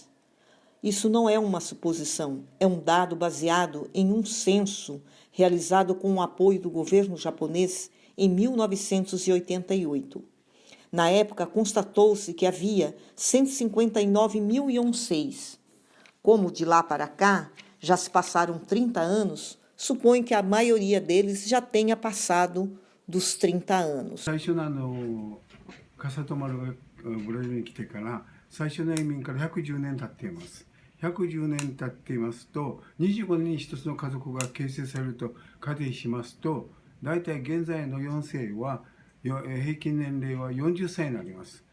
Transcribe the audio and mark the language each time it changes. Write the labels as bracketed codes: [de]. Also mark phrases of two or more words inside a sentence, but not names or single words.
[pt] Isso não é uma suposição, é um dado baseado em um censo realizado com o apoio do governo japonês em 1988. Na época, constatou-se que havia 159 mil Yonseis. Como de lá para cá já se passaram 30 anos, suponho que a maioria deles já tenha passado dos 30 anos. [ja] 最初の笠戸丸がブラジルに来てから最初の移民から110年経っています。110年経っていますと、25年に一つの家族が形成されると仮定しますと、大体現在の4世は平均年齢は40歳になります。